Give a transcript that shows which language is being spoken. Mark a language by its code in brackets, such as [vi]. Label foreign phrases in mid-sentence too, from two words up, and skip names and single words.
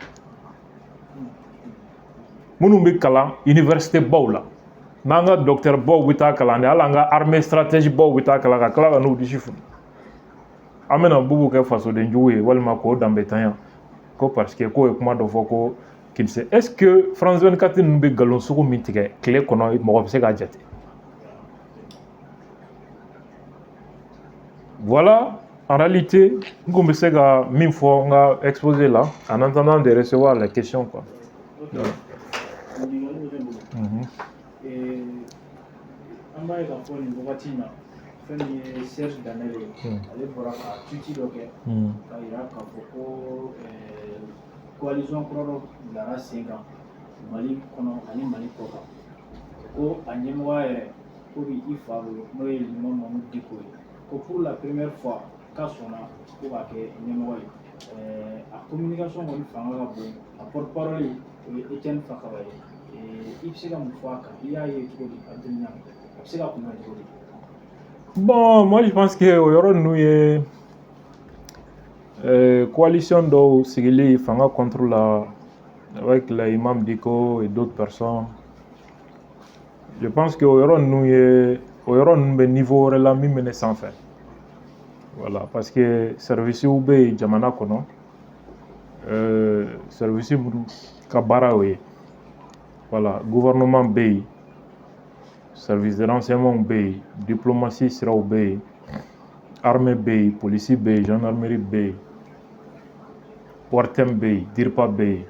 [bm] minnu bɛ kalan université baw la n'an ka docteur baw bɛ taa kalan de hali an ka armée stratégie baw bɛ taa kalan ka tila ka n'u disi funu an bɛna bubu kɛ fasodenjugu ye walima k'o danbetanya ko [fr] parce que [bm] k'o ye kuma dɔ fɔ ko [fr] qu'il sait est-ce que [bm] France 24 ninnu bɛ nkalon sugu min tigɛ tile kɔnɔ mɔgɔ bɛ se k'a jate [fr] voilà en réalité [bm] n kun bɛ se ka min fɔ n ka exposé la [fr] en attendant de recevoir les questions quoi. [bm] An b'a ye k'a fɔ nin wagati in na fɛn min ye Serge Danel ye ale bɔra ka tuuti dɔ kɛ k'a yira k'a fɔ ko coalition kura dɔ bilara sen kan Mali kɔnɔ ani Mali kɔ kan ko a ɲɛmɔgɔya yɛrɛ ko bi i fa bolo n'o ye Liman Mamadu Diko ye ko [fr] pour la première fois [bm] k'a sɔnna ko k'a kɛ ɲɛmɔgɔ ye a communication kɔni fanga ka bon a porte-parole o ye Etienne Fakaba ye i bɛ se ka mun fɔ a kan i y'a ye cogo di a dɔnniya a bɛ se ka kunbɛn cogo di. [fr] Bon, moi je pense que [bm] o yɔrɔ ninnu ye coalition dɔw sigili fanga [fr] contre la avec l'imam Diko et d'autres personnes. Je pense que [bm] o yɔrɔ ninnu bɛ niveau wɛrɛ la min bɛ ne sanfɛ. Voilà, [fr] parce que [bm] service bɛ yen jamana kɔnɔ service minnu ka baara y'o ye. Voilà, gouvernement bɛ yen, [fr] service de renseignement [bm] bɛ yen, diplomatie siraw bɛ yen, armée bɛ yen, police bɛ yen, gendarmerie bɛ yen, ORTM bɛ yen, DIRPA bɛ yen.